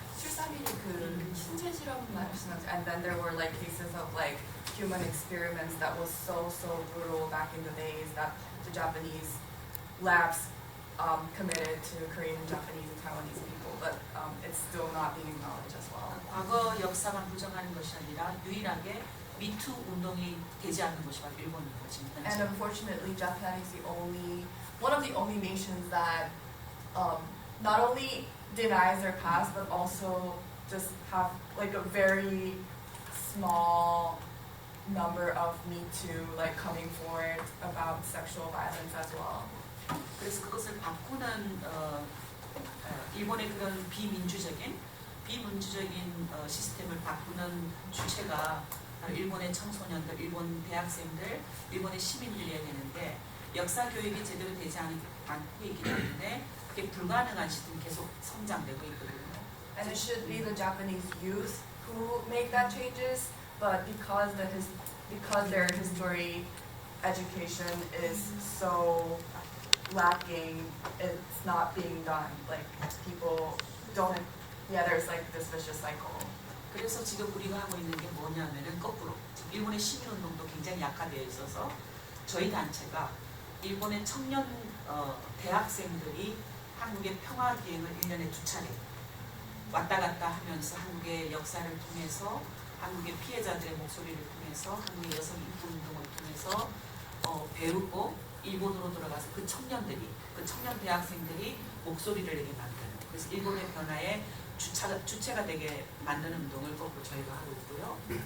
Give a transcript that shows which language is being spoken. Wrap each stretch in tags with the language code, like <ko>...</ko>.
<ko>출산일이 그 신체 실험 말씀하셨죠.</ko> <en>And then there were like cases of like human experiments that was so brutal back in the days that the Japanese labs committed to Korean and Japanese and Taiwanese people, but it's still not being acknowledged as well.</en> <ko>과거 역사만 부정하는 것이 아니라 유일하게 미투 운동이 되지 않는 것이 바로 일본인 거지.</ko> <en>And unfortunately, Japan is one of the only nations that not only denies their past, but also just have like a very small number of Me Too like coming forward about sexual violence as well.</en> <ko>그래서 그것을 바꾸는 일본의 그런 비민주적인 시스템을 바꾸는 주체가 바로 일본의 청소년들, 일본 대학생들, 일본의 시민들이어야 되는데 역사 교육이 제대로 되지 않고 있기 때문에 그게 불가능한 시스템이 계속 성장되고 있거든요.</ko> <en>And it should be the Japanese youth who make that changes, but because their history education is so lacking, it's not being done. Like people don't. Yeah, there's like this vicious cycle.</en> <ko>그래서 지금 우리가 하고 있는 게 뭐냐면은 거꾸로 지금 일본의 시민운동도 굉장히 약화되어 있어서 저희 단체가 일본의 청년 대학생들이 한국의 평화기행을 1년에 2차례 왔다 갔다 하면서 한국의 역사를 통해서 한국의 피해자들의 목소리를 통해서 한국의 여성 인권운동을 통해서 배우고 일본으로 돌아가서 그 청년 대학생들이 목소리를 내게 만드는, 그래서 일본의 변화에 주체가 되게 만드는 운동을 거꾸로 저희가 하고 있고요.</ko>